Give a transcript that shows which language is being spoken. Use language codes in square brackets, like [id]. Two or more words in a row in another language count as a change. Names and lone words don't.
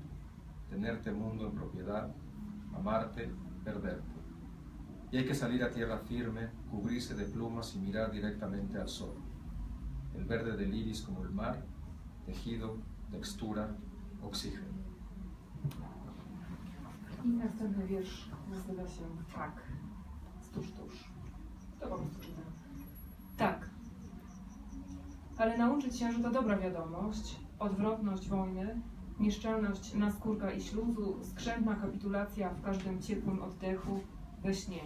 [es] Tenerte mundo en propiedad, amarte, perderte. Y hay que salir a tierra firme, cubrirse de plumas y mirar directamente al sol. El verde del iris como el mar, tejido, textura, oxígeno. [pl] I następny wiersz nazywa się Tak. Tuż. To po prostu czytam. Tak. Ale nauczyć się, że to dobra wiadomość, odwrotność wojny, nieszczelność naskórka i śluzu, skrzętna kapitulacja w każdym ciepłym oddechu, we śnie.